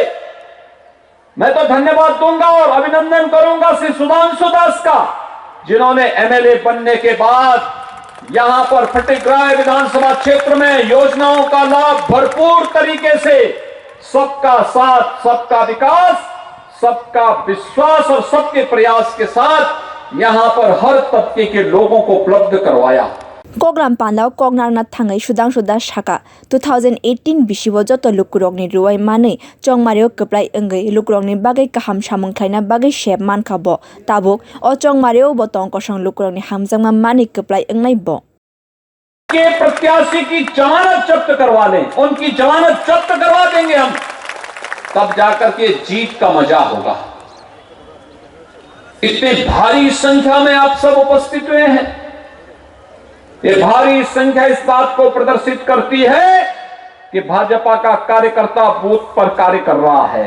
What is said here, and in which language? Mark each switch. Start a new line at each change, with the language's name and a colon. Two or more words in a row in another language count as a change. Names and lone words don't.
Hindi: मैं तो धन्यवाद दूंगा और अभिनंदन करूंगा श्री सुधांशु दास का, जिन्होंने एमएलए बनने के बाद यहां पर फटिकराय विधानसभा क्षेत्र में योजनाओं का लाभ भरपूर तरीके से सबका साथ, सबका विकास, सबका विश्वास और सबके प्रयास के साथ यहां पर हर तबके के लोगों को उपलब्ध करवाया।
Kok Borok: Kogram Pandao Kognarna Tangai Sudhanshu Das Shaka 2018 Bishiwo Joto Lukurong ni Ruai Mane Chong Mario Keplai Engai Lukurong ni Bagai Kaham Shamungklaina Bagai Shep Mankabo Tabuk o Chong Mario Botong Kosong Lukurong ni Hamzangma Mane Keplai Engai Bo
Hindi: के प्रत्याशी की जमानत जब्त करवा लें, उनकी जमानत जब्त करवा देंगे हम, तब जाकर के जीत का मजा होगा। इतने भारी संख्या में आप सब उपस्थित हुए हैं, ये भारी संख्या इस बात को प्रदर्शित करती है कि भाजपा का कार्यकर्ता बूथ पर कार्य कर रहा है।